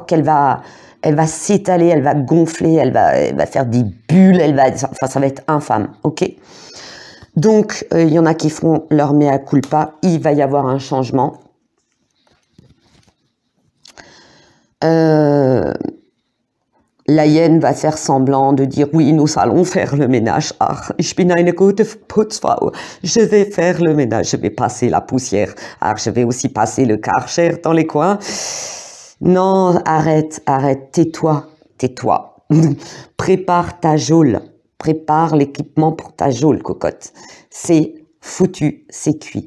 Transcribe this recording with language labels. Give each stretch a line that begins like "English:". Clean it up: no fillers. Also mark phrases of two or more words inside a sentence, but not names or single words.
French: Elle va s'étaler, elle va gonfler, elle va faire des bulles, enfin, ça va être infâme, ok? Donc, il y en a qui feront leur mea culpa, il va y avoir un changement. La hyène va faire semblant de dire « Oui, nous allons faire le ménage.
German: Ach, ich bin eine gute Putzfrau.
French: Je vais faire le ménage, je vais passer la poussière. Ach, je vais aussi passer le Karcher dans les coins. » Non, arrête, arrête, tais-toi, tais-toi. Prépare ta geôle, prépare l'équipement pour ta geôle, cocotte. C'est foutu, c'est cuit.